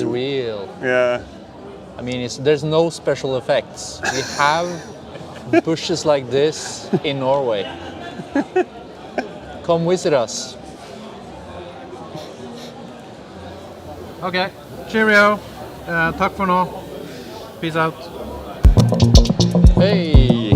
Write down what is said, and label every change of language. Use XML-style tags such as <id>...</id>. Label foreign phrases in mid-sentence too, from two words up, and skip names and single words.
<en>is real. Yeah, I mean, there's no special effects. We have bushes like this in Norway. Come visit us. Okay, cheerio.</en> <no>Takk for nå.</no> <en>Peace out. Hey.</en>